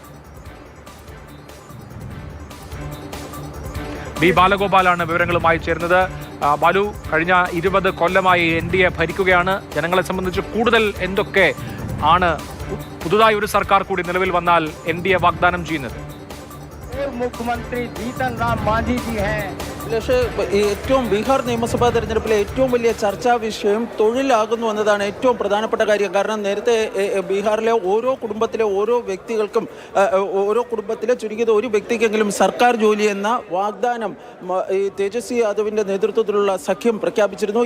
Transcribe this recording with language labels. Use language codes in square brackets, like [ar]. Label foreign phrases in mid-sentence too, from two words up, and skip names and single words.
[ml] ബി ബാലഗോപാലാണ് വിവരങ്ങളുമായി ചേർന്നത്. ബാലു, കഴിഞ്ഞ 20 കൊല്ലമായി NDA ഭരിക്കുകയാണ്. ജനങ്ങളെ സംബന്ധിച്ച് കൂടുതൽ എന്തൊക്കെ ആണ് പുതുതായി ഒരു സർക്കാർ കൂടി നിലവിൽ വന്നാൽ NDA വാഗ്ദാനം ചെയ്യുന്നത്? [hi] मुख्यमंत्री जीतन राम मांझी जी हैं. [ml] ഏറ്റവും ബീഹാർ നിയമസഭാ തെരഞ്ഞെടുപ്പിലെ ഏറ്റവും വലിയ ചർച്ചാ വിഷയം തൊഴിലാകുന്നു എന്നതാണ് ഏറ്റവും പ്രധാനപ്പെട്ട കാര്യം. കാരണം നേരത്തെ ബീഹാറിലെ ഓരോ കുടുംബത്തിലെ ഓരോ വ്യക്തികൾക്കും ഓരോ കുടുംബത്തിലെ ചുരുങ്ങിയത് ഒരു വ്യക്തിക്കെങ്കിലും സർക്കാർ ജോലി എന്ന വാഗ്ദാനം ഈ തേജസ്വി യാദവിൻ്റെ നേതൃത്വത്തിലുള്ള സഖ്യം പ്രഖ്യാപിച്ചിരുന്നു.